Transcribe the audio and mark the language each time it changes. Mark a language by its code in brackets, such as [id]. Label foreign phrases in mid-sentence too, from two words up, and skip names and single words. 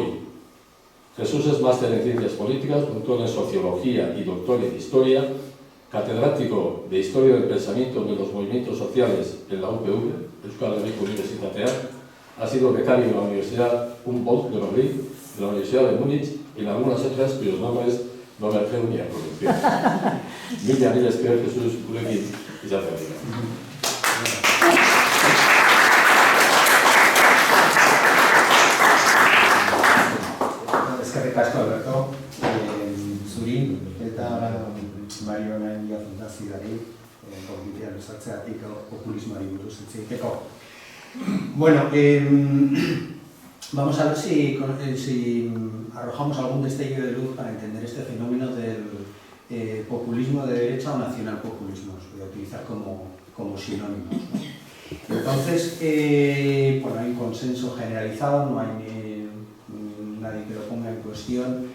[es] Jesús es máster en Ciencias Políticas, doctor en Sociología y doctor en Historia, catedrático de Historia del Pensamiento de los Movimientos Sociales en la UPV, Euskal Herriko Unibertsitatea, ha sido becario en la Universidad Humboldt de Berlín, en la Universidad de Múnich y en algunas otras cuyos nombres no me atrevo ni a pronunciar. [eu] Mila esker, Jesús, gurekin izateagatik. Eskerrik asko, Alberto, zuri eta Mario Mendia Fundazioari gonbitea luzatzeagatik populismoari buruz hitz egiteko. [es] Bueno, vamos a ver si arrojamos algún destello de luz para entender este fenómeno del populismo de derecha o nacionalpopulismo. Os voy a utilizar como sinónimos, ¿no? Entonces, bueno, hay un consenso generalizado, no hay nadie que lo ponga en cuestión.